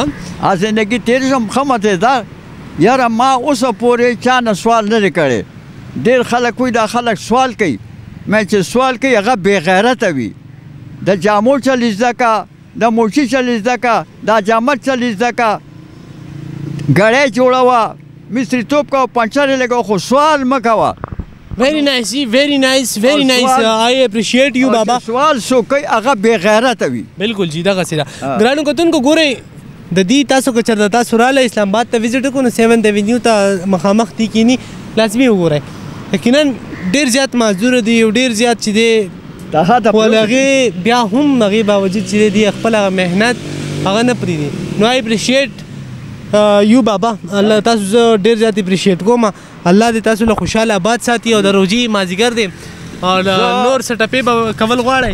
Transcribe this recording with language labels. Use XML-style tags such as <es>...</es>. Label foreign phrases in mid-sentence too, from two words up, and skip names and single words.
<ps>زندگی تېره شوم ښه مته دا یاره ما اوسه پورې چا نه سوال نه دی کړی ډېر خلک وایي دا خلک سوال کوي مې چې سوال کوي هغه بې غیرته وي د جامو چل زده که د موچي چل زده که دا جامت چل زده که ګړی جوړوه مستریتوب کوه پنچر یې لګوه خو سوال مه کوه</ps> <en>Very nice, very nice, very nice. I appreciate you, Baba.</en> <ps>سوال سو کوي هغه بې غیرته وي بالکل جی دغسې ده ګرانو کتونکو ګورئ د دې تاسو که چېرته تاسو راغلی اسلام آباد ته وزټ وکړو نو 7th Avenue ته مخامخ دي کیني لازمي وګورئ یقینا ډېر زیات معذوره دي او ډېر زیات چې دی خو له هغې بیا هم هغې باوجود چې دی خپل هغه محنت هغه نه پرېږدي نو</ps> <en>I appreciate</en> <ps>یو بابا الله تاسو زه ډېر زیات اپریشیټ کوم الله دې تاسو له خوشحاله آباد ساتي او د روژې مازدیګر دی او نور څه ټپې به کول غواړئ</ps>